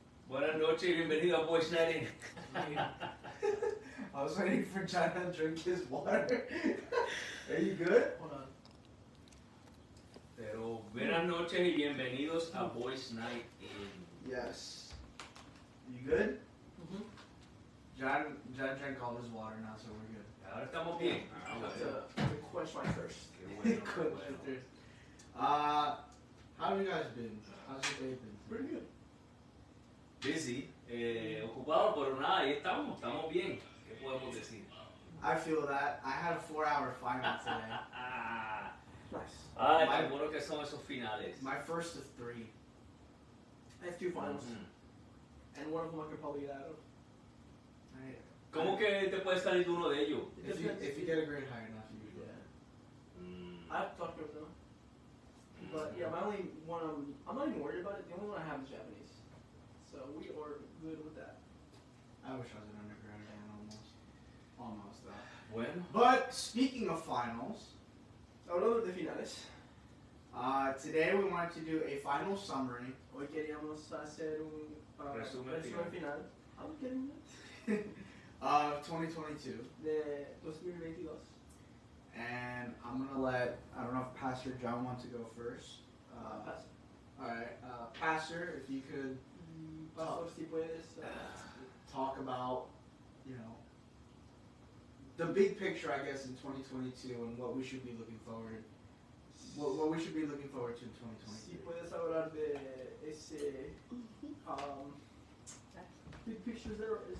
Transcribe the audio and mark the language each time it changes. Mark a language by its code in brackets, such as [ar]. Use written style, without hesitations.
[es] Buenas noches y bienvenido a Boys Night In. [en] I was waiting for John to drink his water. Are you good? Hold on. [es] Pero buenas noches y bienvenidos a Boys Night In. [en] Yes. You good? Mm-hmm. John drank all his water now, so we're good. [es] Ahora estamos bien. [en] To quench my thirst. [es] Qué bueno, qué [en] Good. [es] bueno. [en] How have you guys been? How's your day been? Pretty good. Busy, [es] ocupado, pero nada, ahí estamos bien. ¿Qué podemos decir? [en] I feel that. I had a 4-hour final today. Nice. [es] Ay, qué bueno que son esos finales. [en] My first of 3. I have 2 finals, and one of them I could probably get out of. [es] ¿Cómo que te puede salir de uno de ellos? [en] If you get a grade high enough, you do it. I have to talk to them. But yeah, my only one, I'm not even worried about it. The only one I have is Japanese. So we are good with that. I wish I was an undergrad again, almost though. [es] Bueno. [en] But speaking of finals, [es] Hablando de finales, [en] today we wanted to do a final summary [es] hoy queríamos hacer un Resumen [en] final. I'm kidding. of 2022. [es] De 2022. [en] And I'm gonna let, I don't know if Pastor John wants to go first. Pastor. Alright, Pastor, if you could [es] Pastor, si puedes. [en] talk about, you know, the big picture, I guess, in 2022 and what we should be looking forward, what we should be looking forward to in 2022. [es] Si puedes hablar de ese [en] big picture there.